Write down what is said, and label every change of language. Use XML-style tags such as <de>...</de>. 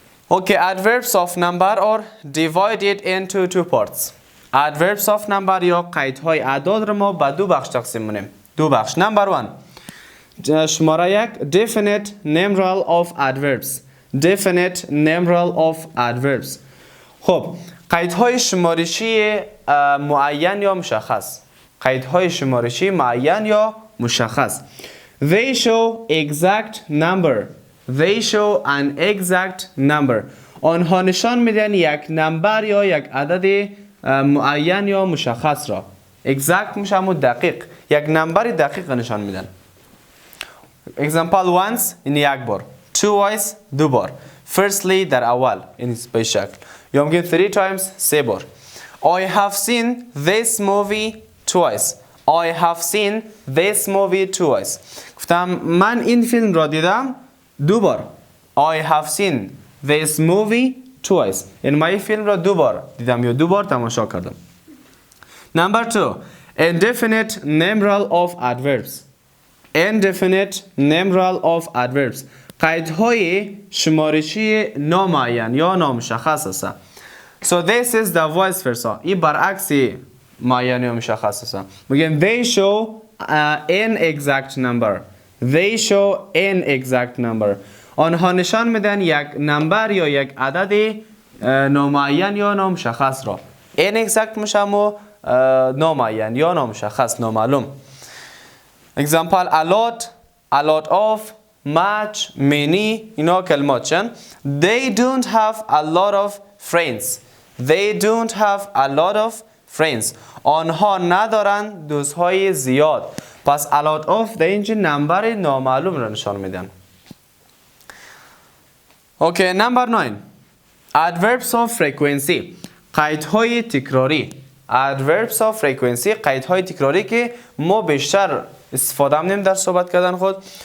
<en>Okay, adverbs of number are divided into two parts.</en> <fa>adverbs of number یا قیدهای اعداد را ما به دو بخش تقسیم می‌کنیم.</fa> <en>دو بخش. number 1 شماره 1 definite numeral of adverbs. definite numeral of adverbs</en> <fa>خب قیدهای شمارشی معین یا مشخص. قیدهای شمارشی معین یا مشخص.</fa> <en>They show exact number. They show an exact number.</en> <fa>آنها نشان میدن یک نمبر یا یک عدد معین یا مشخص را. exact میشه همون دقیق. یک نمبر دقیق نشان میدن. example once این یک بار. twice دو بار. firstly در اول این به شکل. یا میگیم 3 times 3 بار.</fa> <en>I have seen this movie twice. I have seen this movie twice.</en> <fa>گفتم من این فیلم را دیدم 2 بار.</fa> <en>I have seen this movie twice.</en> <fa>این من این فیلم را 2 بار دیدم یا 2 بار تماشا کردم.</fa> <en>Number 2. Indefinite numeral of adverbs. Indefinite numeral of adverbs.</en> <fa>قیدهای شمارشی نامعین یا نامشخص است.</fa> <en>So this is the vice versa.</en> <fa>این برعکس معین یا مشخص است.</fa> <en>میگیم they show an exact number. They show an exact number.</en> <fa>آنها نشان میدن یک نمبر یا یک عدد نامعین یا نامشخص را. an exact میشه نامعین یا نامشخص نامعلوم.</fa> <en>Example a lot of, much, many اینا کلمات چن. They don't have a lot of friends. They don't have a lot of friends.</en> <fa>آنها ندارن دوستهای زیاد. پس a lot of در اینجا نمبر نامعلوم را نشان میدن.</fa> <en>Okay, number 9. Adverbs of frequency.</en> <fa>قیدهای تکراری. Adverbs of frequency قیدهای تکراری که ما بیشتر استفاده می‌کنیم در صحبت کردن خود.</fa>